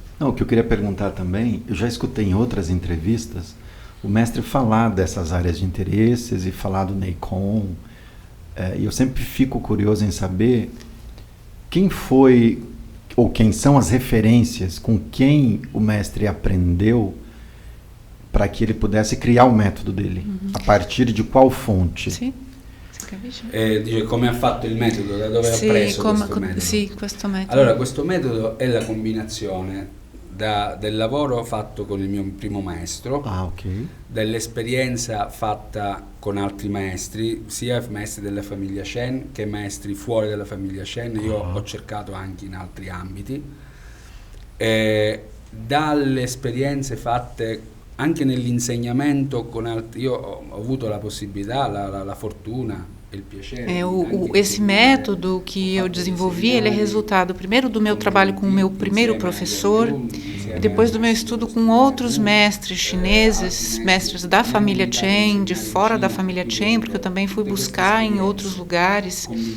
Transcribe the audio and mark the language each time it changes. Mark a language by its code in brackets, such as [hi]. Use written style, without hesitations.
[pt] Não, o que eu queria perguntar também, eu já escutei em outras entrevistas o mestre falar dessas áreas de interesses e falar do Neigong. E eu sempre fico curioso em saber quem foi... ou quem são as referências com quem o mestre aprendeu para que ele pudesse criar o método dele, a partir de qual fonte? [it] Sì, si capisce? Dice come ha fatto il metodo, da dove ha preso questo metodo? Sì, questo metodo. Allora, questo metodo è la combinazione del lavoro fatto con il mio primo maestro, dell'esperienza fatta con altri maestri, sia maestri della famiglia Shen che maestri fuori dalla famiglia Shen. Io ho cercato anche in altri ambiti, dalle esperienze fatte anche nell'insegnamento con altri. Io ho avuto la possibilità, la fortuna, [pt] esse método que eu desenvolvi, ele é resultado primeiro do meu trabalho com o meu primeiro professor e depois do meu estudo com outros mestres chineses, mestres da família Chen, de fora da família Chen, porque eu também fui buscar em outros lugares.